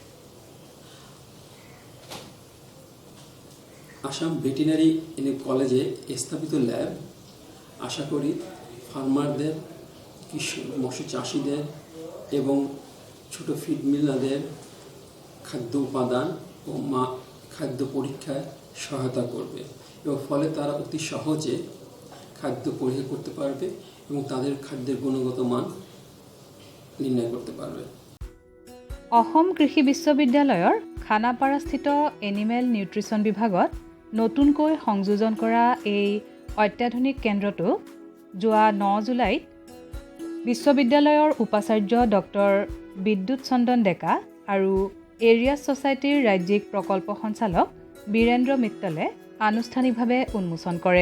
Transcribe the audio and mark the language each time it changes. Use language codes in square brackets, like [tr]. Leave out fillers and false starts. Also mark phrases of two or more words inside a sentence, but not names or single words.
[bn] আসাম ভেটেরিনারি কলেজে স্থাপিত ল্যাব আশা করি ফার্মারদের, মৎস্য চাষিদের এবং ছোট [en] feed millers [bn] খাদ্য উপাদান ও খাদ্য পরীক্ষায় সহায়তা করবে, এবং ফলে তারা অতি সহজে খাদ্য পরীক্ষা করতে পারবে এবং তাদের খাদ্যের গুণগত মান নির্ণয় করতে পারবে। [as] অসম কৃষি বিশ্ববিদ্যালয়ৰ খানাপাৰাস্থিত [en] animal nutrition [as] বিভাগত নতুনকৈ সংযোজন কৰা এই অত্যাধুনিক কেন্দ্ৰটো যোৱা 9 জুলাইত বিশ্ববিদ্যালয়ৰ উপাচাৰ্য ডক্টৰ বিদ্যুৎ চন্দন ডেকা আৰু এৰিয়াছ ছ'চাইটিৰ ৰাজ্যিক প্ৰকল্প সঞ্চালক বীৰেন্দ্ৰ মিত্তলে আনুষ্ঠানিকভাৱে উন্মোচন কৰে।